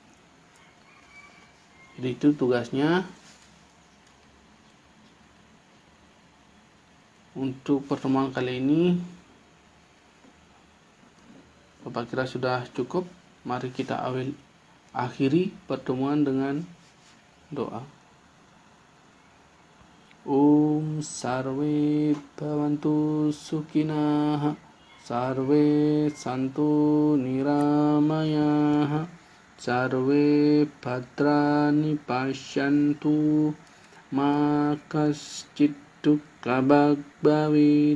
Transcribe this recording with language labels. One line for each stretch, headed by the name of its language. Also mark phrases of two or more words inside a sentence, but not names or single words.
Indonesian: Jadi itu tugasnya. Untuk pertemuan kali ini, Bapak kira sudah cukup. Mari kita akhiri pertemuan dengan doa.
Sanskrit: Om sarve bhavantu sukhinah, sarve santu niramaya, sarve bhadrani pashyantu, ma kaschit dukkha bhavit.